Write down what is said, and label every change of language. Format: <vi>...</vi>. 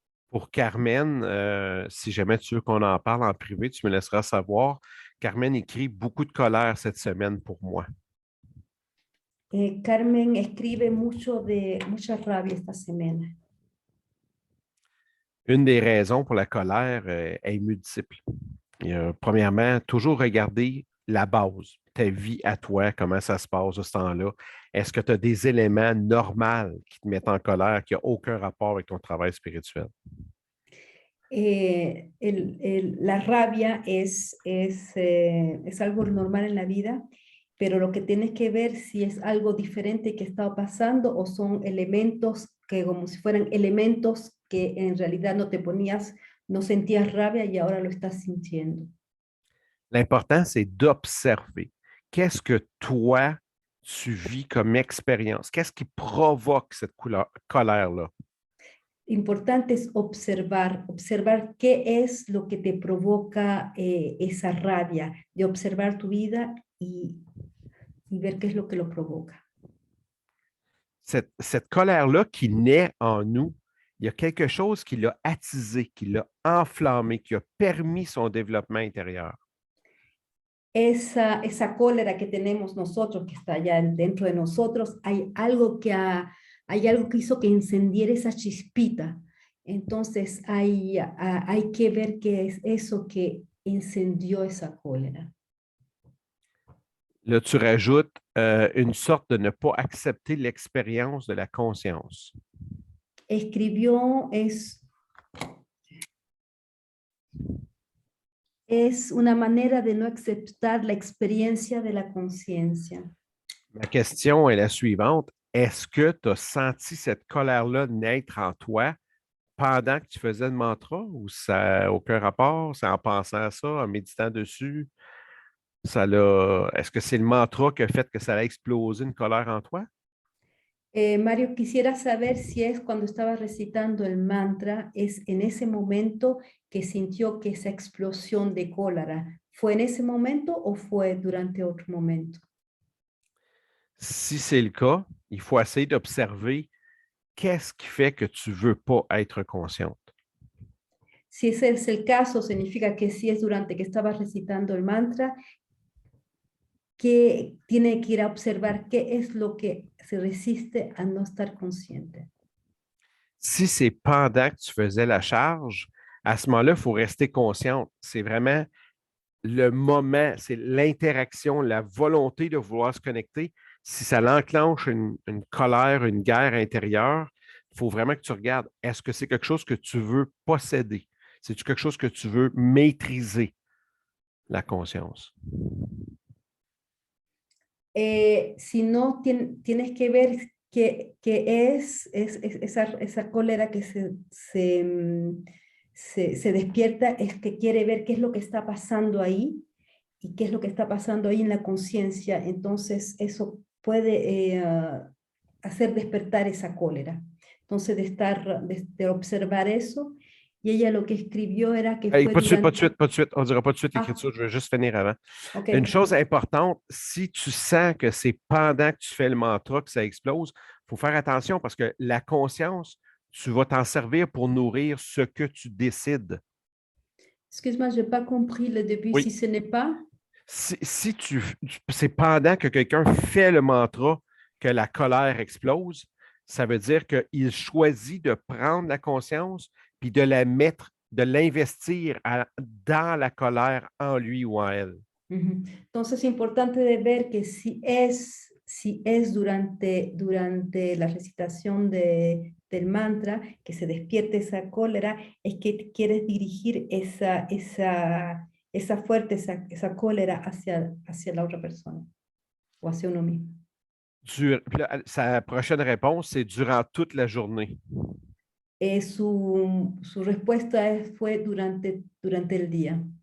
<fr>Pour Carmen, si jamais tu veux qu'on en parle en privé, tu me laisseras savoir. Carmen écrit beaucoup de colère cette semaine pour moi.</fr> <es>Carmen escribe mucha rabia esta semana.</es> <fr>Une des raisons pour la colère est multiple. Premièrement, toujours regarder la base, ta vie à toi, comment ça se passe à ce temps-là. Est-ce que tu as des éléments normaux qui te mettent en colère, qui n'ont aucun rapport avec ton travail spirituel?</fr> <es>La rabia es algo normal en la vida, pero lo que tienes que ver si es algo diferente que está pasando o son elementos que como si fueran elementos que en realidad no sentías rabia y ahora lo estás sintiendo.</es> <fr>L'important, c'est d'observer. Qu'est-ce que toi, tu vis comme expérience? Qu'est-ce qui provoque cette colère-là?</fr> <es>importante es observar qué es lo que te provoca esa rabia, de observar tu vida y ver qué es lo que lo provoca.</es> <fr>Cette colère-là qui naît en nous, il y a quelque chose qui l'a attisé, qui l'a enflammé, qui a permis son développement intérieur.</fr> <es>Esa cólera que tenemos nosotros, que está allá dentro de nosotros, hay algo que hizo que encendiera esa chispita. Entonces hay que ver qué es eso que encendió esa cólera.</es> <fr>Là, tu rajoutes une sorte de ne pas accepter l'expérience de la conscience.</fr> <es>Escribió es una manera de no aceptar la experiencia de la conciencia.</es> <fr>Ma question est la suivante. Est-ce que tu as senti cette colère-là naître en toi pendant que tu faisais le mantra ou ça n'a aucun rapport? C'est en pensant à ça, en méditant dessus? Est-ce que c'est le mantra qui a fait que ça a explosé une colère en toi?</fr> <es>Mario, quisiera saber si es cuando estaba recitando el mantra, es en ese momento que sintió que esa explosión de cólera, ¿fue en ese momento o fue durante otro momento?</es> <fr>Si c'est le cas, il faut essayer d'observer qu'est-ce qui fait que tu ne veux pas être consciente.</fr> <es>Si ese es el caso, significa que si es durante que estaba recitando el mantra, que tiene que ir a observar qué es lo que se resiste a no estar consciente.</es> <fr>Si c'est pendant que tu faisais la charge, à ce moment-là, il faut rester consciente. C'est vraiment le moment, c'est l'interaction, la volonté de vouloir se connecter. Si ça l'enclenche une colère, une guerre intérieure, il faut vraiment que tu regardes, est-ce que c'est quelque chose que tu veux posséder? C'est-tu quelque chose que tu veux maîtriser, la conscience?</fr> <es>Si no, tienes que ver que esa cólera que se despierta, es que quiere ver qué es lo que está pasando ahí y qué es lo que está pasando ahí en la conciencia. Entonces eso puede hacer despertar esa cólera. Entonces de observar eso, y ella lo que escribió era que Hey, fue</es> <fr>pas de suite, pas de suite, pas de suite. On ne dira pas de suite Ah, l'écriture, je veux juste finir avant. ok. Une chose importante, si tu sens que c'est pendant que tu fais le mantra que ça explose, il faut faire attention parce que la conscience, tu vas t'en servir pour nourrir ce que tu décides. Excuse-moi, je n'ai pas compris le début. Oui. Si ce n'est pas... Si c'est pendant que quelqu'un fait le mantra que la colère explose, ça veut dire qu'il choisit de prendre la conscience puis de la mettre, de l'investir dans la colère en lui ou en elle.</fr> <es>Entonces es importante de ver que si es durante la recitación del mantra que se despierte esa cólera, es que quieres dirigir esa fuerte, esa cólera hacia la otra persona o hacia uno mismo.</es> <fr>Puis là, sa prochaine réponse, c'est durant toute la journée.</fr> <es>Su respuesta fue durante el día.</es>